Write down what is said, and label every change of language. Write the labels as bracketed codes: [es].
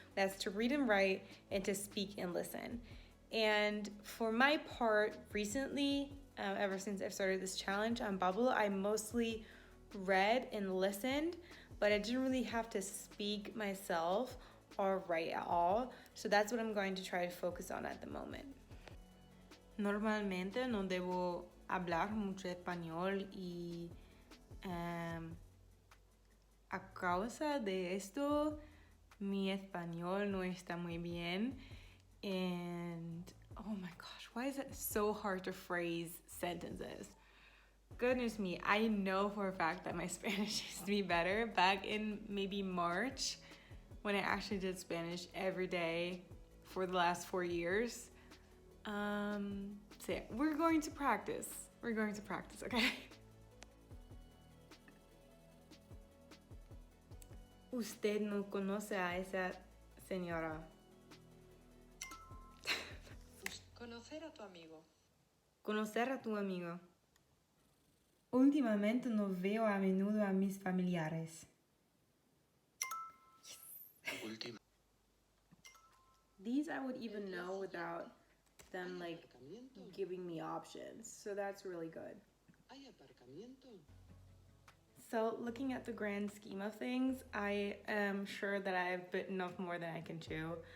[en] That's to read and write and to speak and listen. And for my part, recently, ever since I've started this challenge on Bubble, I mostly read and listened, but I didn't really have to speak myself or write at all. So that's what I'm going to try to focus on at the moment. [es] Normalmente no debo hablar mucho español y a causa de esto mi español no está muy bien. [en] And oh my gosh, why is it so hard to phrase sentences? Goodness me, I know for a fact that my Spanish used to be better back in maybe March when I actually did Spanish every day for the last 4 years. So yeah, we're going to practice, okay? [es] Usted no conoce a esa señora. Conocer a tu amigo. Conocer a tu amigo. Últimamente no veo a menudo a mis familiares. Última. [en] These I would even know without them like giving me options. So that's really good. [es] ¿Hay aparcamiento? [en] So looking at the grand scheme of things, I am sure that I've bitten off more than I can chew.